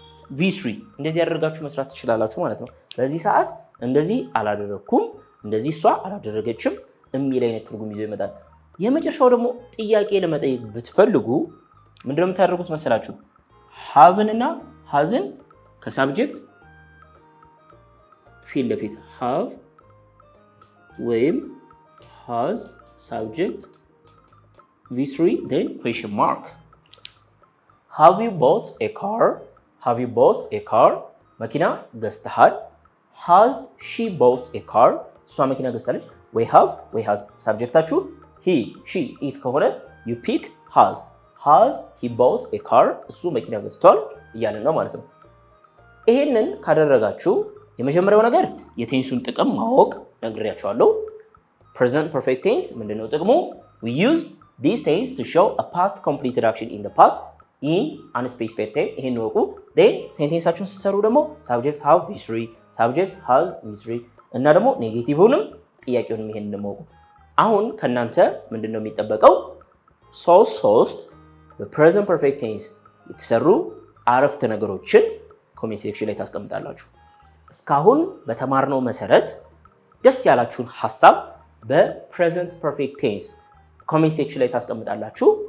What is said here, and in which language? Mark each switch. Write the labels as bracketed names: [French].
[Amharic] v3 እንደዚህ ያደርጋችሁ መስራት ትችላላችሁ ማለት ነው። በዚህ ሰዓት እንደዚህ አላደረኩም፣ እንደዚህ እሷ አላደረገችም የሚል አይነት ትርጉም ይዞ ይመጣል። የመጨረሻው ደግሞ ጥያቄ ለመጠየቅ ብትፈልጉ ምንድነው የምታደርጉት መሰላችሁ? haveን እና hasን ከሳብጀክት ፊት ለፊት have ወይም has subject v3 then question mark. [English] have you bought a car? have you bought a car? [Amharic] መኪና ገዝተሃል። [English] has she bought a car? [Amharic] እሷ መኪና ገዝታለች። [English] ወይ have ወይ has ሳብጀክታችሁ he, she, it ከሆነ you pick has he bought a car? [Amharic] እሱ መኪና ገዝቷል እያልን ነው ማለት ነው። ይሄንን ካደረጋችሁ የመጀመሪያው ነገር የቴንሱን ጥቅም ማወቅ ነግሬያችኋለሁ። present perfect tense ምንድነው ጥቅሙ? [English] we use these tense to show a past completed action in the past in unspecified time። [Amharic] ይሄን ወቁ። [English] then [Amharic] ሴንቴንሳችሁን ስትሰሩ ደግሞ [English] subject have v3 subject has v3 [Amharic] እና ደግሞ ኔጌቲቭውንም ጥያቄውንም ይሄን እንደማወቁ። አሁን ከናንተ ምንድነው የሚጠበቀው? ሶስት በpresent perfect tense የተሰሩ አረፍተ ነገሮችን ኮሜንት ሴክሽን ላይ ታስቀምጣላችሁ። እስካሁን በተማርነው መሰረት ደስ ያላችሁን ሐሳብ በpresent perfect tense ኮሜንት ሴክሽን ላይ ታስቀምጣላችሁ።